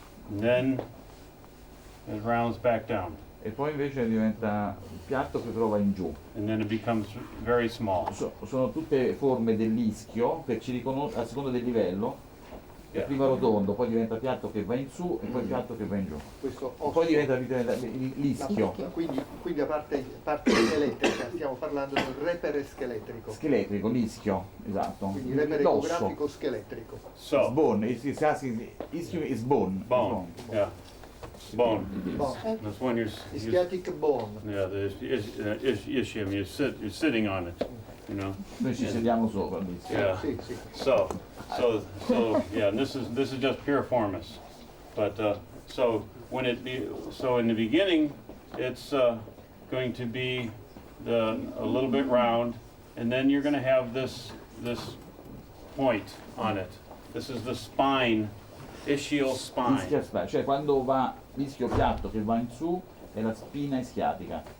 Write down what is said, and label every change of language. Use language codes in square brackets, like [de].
[en] And then it rounds back down. [it] E poi invece diventa piatto che trova in giù. [en] And then it becomes very small. [it] Sono tutte forme dell'ischio che ci riconosce a seconda del livello. [en] Yeah. [it] Prima rotondo, poi diventa piatto che va in su e poi piatto che va in giù. Questo E poi diventa l'ischio. Quindi a parte scheletrica, stiamo parlando del repere scheletrico. Scheletrico, l'ischio, esatto. Quindi repere L'osso. ecografico scheletrico. [en] So, Bone, ischio is bone. bone, yeah, bone. Bone. That's when you're Ischiatic bone. yeah, the ischium. You're sitting on it, you know. [it] Noi ci sediamo sopra l'ischio. [en] Yeah. [it] Sì, sì. [en] So yeah, and this is just piriformis, but so in the beginning, it's going to be a little bit round, and then you're going to have this point on it. This is the spine, ischial spine. [it] Ischia spine, cioè quando va l'ischio piatto che va in su è la spina ischiatica.